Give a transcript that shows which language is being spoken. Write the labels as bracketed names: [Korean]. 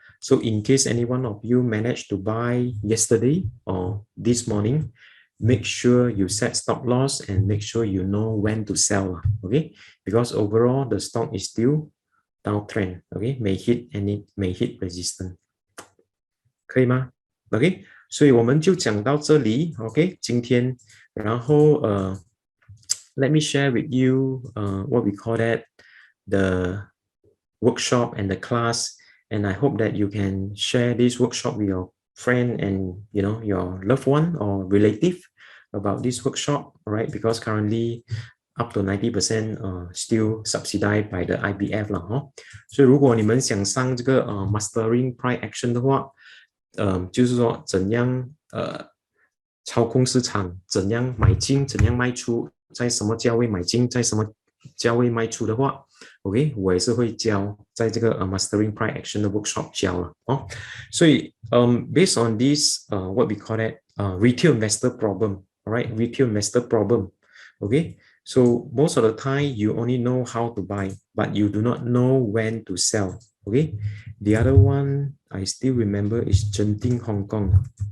[English] So in case any one of you managed to buy yesterday or this morning, make sure you set stop loss and make sure you know when to sell. Okay, because overall the stock is still downtrend. Okay, may hit resistance. [Chinese] 可以吗 ？OK， 所以我们就讲到这里。 OK， 今天，然后 [English] let me share with you what we call that the workshop and the class, and I hope that you can share this workshop with your friend and you know your loved one or relative about this workshop, right? Because currently up to 90% still subsidized by the IBF [Chinese] 啦，所以如果你们想上这个mastering price action 的话，就是说怎样操控市场，怎样买进，怎样卖出，在什么价位买进，在什么价位卖出的话 ，OK， 我也是会教在这个mastering price action 的 workshop 教了哦。 [English] 所以based on this what we call it retail investor problem, alright, retail investor problem, okay. So most of the time you only know how to buy, but you do not know when to sell. Okay, the other one I still remember is Genting Hong Kong.